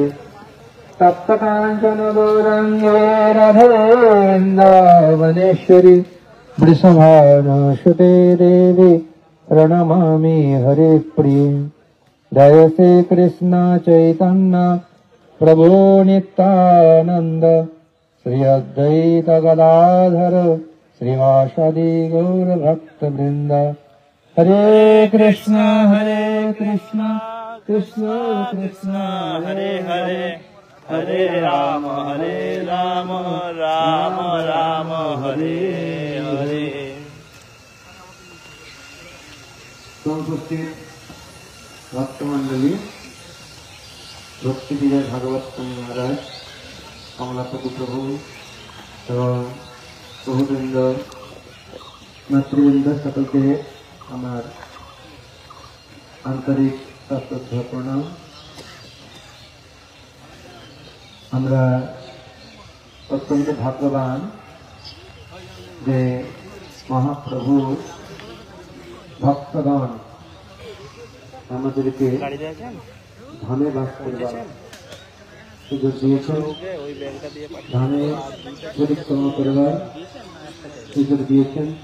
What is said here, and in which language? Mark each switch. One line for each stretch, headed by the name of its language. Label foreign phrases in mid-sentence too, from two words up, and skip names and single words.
Sanskrit: तप्तकाञ्चन गौराङ्गे राधे वृन्दावनेश्वरी वृषभानुसुते देवी प्रणमामि हरिप्रिये। जय श्री कृष्ण चैतन्य प्रभु नित्यानंद श्री अद्वैत गदाधर श्रीवासादि गौर भक्त वृंद। हरे कृष्ण कृष्ण कृष्ण हरे हरे, हरे राम राम राम हरे हरे।
Bhojpuri: उपस्थित भक्तमंडली, भक्ति विजय भागवत महाराज, कमलापति प्रभु एवं प्रभुवृंद मातृवृंद सकल के हमार आंतरिक श्रद्धा प्रणाम।
Bangla: আমরা অত্যন্ত ভাগ্যবান যে মহাপ্রভু ভক্তগণ আমাদেরকে ধামে বাস করবার সুযোগ দিয়েছেন, ধামে পরিক্রমা করবার সুযোগ দিয়েছেন।